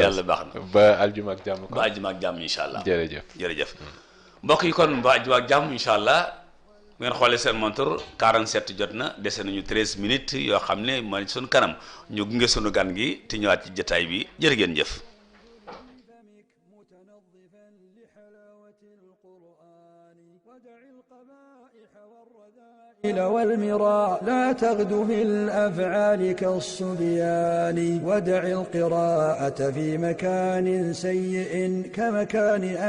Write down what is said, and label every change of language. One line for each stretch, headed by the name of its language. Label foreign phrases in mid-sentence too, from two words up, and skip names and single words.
Wolof: yàlla baax na ba aljuma ak jàmm ko ba aljuma ak jàmm
Arabic: إن شاء الله
Wolof: jërëjëf mbokk yi kon ba aljuma ak jàmm
Arabic: إن شاء الله
Wolof: ngeen xoolee seen montre 47 jot na dese nañu 13 minutes yoo xam ne mooy suñu kanam ñu gunge suñu gan gi te ñëwaat ci jotaay bi jërë ngeen jëf
Arabic: والمراء لا تغدو في الأفعال كالصبيان ودع القراءة في مكان سيء كمكان